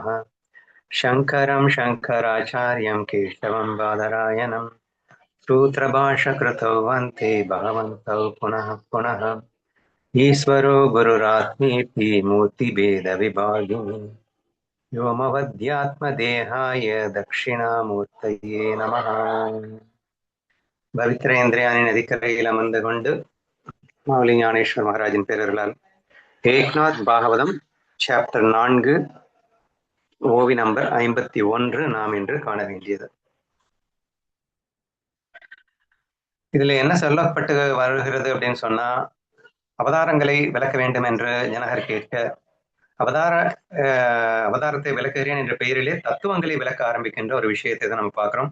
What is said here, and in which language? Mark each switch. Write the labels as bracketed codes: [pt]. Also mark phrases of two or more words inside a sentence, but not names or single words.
[sa] शङ्करं शङ्कराचार्यं केशवं बादरायणं सूत्रभाष्यकृतौ वन्दे भगवन्तौ पुनः पुनः। ईश्वरो गुरुरात्मेति मूर्तिभेदविभागिनि व्योमवद्यात्मदेहाय दक्षिणामूर्तये नमः। [ta] பவித்ரேந்திரியானின் நதிக்கரையில் அமர்ந்து கொண்டு மாவலி ஞானேஸ்வர் மகாராஜின் பேரர்களால் ஏக்நாத் பாகவதம் சாப்டர் 4 ஓவி நம்பர் 51 நாம் இன்று காண வேண்டியது. இதுல என்ன சொல்லப்பட்டு வருகிறது அப்படின்னு சொன்னா, அவதாரங்களை விளக்க வேண்டும் என்று ஜனகர் கேட்க, அவதாரத்தை விளக்குகிறேன் என்ற பெயரிலே தத்துவங்களை விளக்க ஆரம்பிக்கின்ற ஒரு விஷயத்தை தான் நம்ம பார்க்கிறோம்.